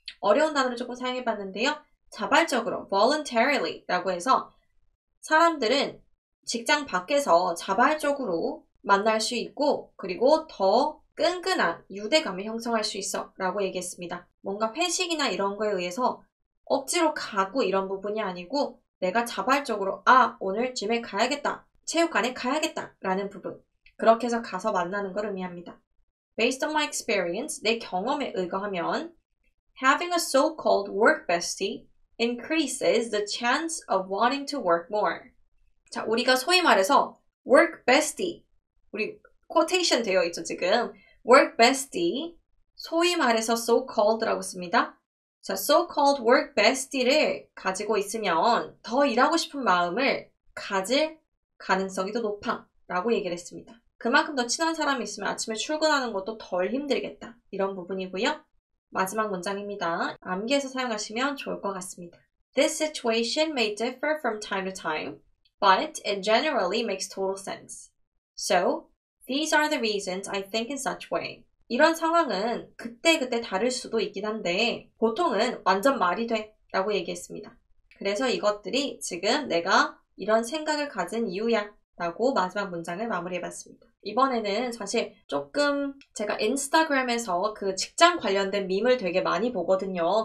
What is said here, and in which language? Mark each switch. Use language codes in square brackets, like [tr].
[ko] 어려운 단어를 조금 사용해봤는데요. 자발적으로, voluntarily 라고 해서 사람들은 직장 밖에서 자발적으로 만날 수 있고 그리고 더 끈끈한 유대감을 형성할 수 있어 라고 얘기했습니다. 뭔가 회식이나 이런 거에 의해서 억지로 가고 이런 부분이 아니고 내가 자발적으로 오늘 짐에 가야겠다, 체육관에 가야겠다 라는 부분, 그렇게 해서 가서 만나는 걸 의미합니다. [en] Based on my experience, [ko] 내 경험에 의거하면 [en] having a so-called work bestie increases the chance of wanting to work more. [ko] 자, 우리가 소위 말해서 work bestie, 우리 quotation 되어 있죠 지금. work bestie, 소위 말해서 so-called라고 씁니다. 자, so-called work bestie를 가지고 있으면 더 일하고 싶은 마음을 가질 가능성이 더 높아 라고 얘기를 했습니다. 그만큼 더 친한 사람이 있으면 아침에 출근하는 것도 덜 힘들겠다. 이런 부분이고요. 마지막 문장입니다. 암기해서 사용하시면 좋을 것 같습니다. [en] This situation may differ from time to time, but it generally makes total sense. So, these are the reasons I think in such way. [ko] 이런 상황은 그때그때 다를 수도 있긴 한데 보통은 완전 말이 돼 라고 얘기했습니다. 그래서 이것들이 지금 내가 이런 생각을 가진 이유야 라고 마지막 문장을 마무리해봤습니다. 이번에는 사실 조금 제가 인스타그램에서 그 직장 관련된 밈을 되게 많이 보거든요.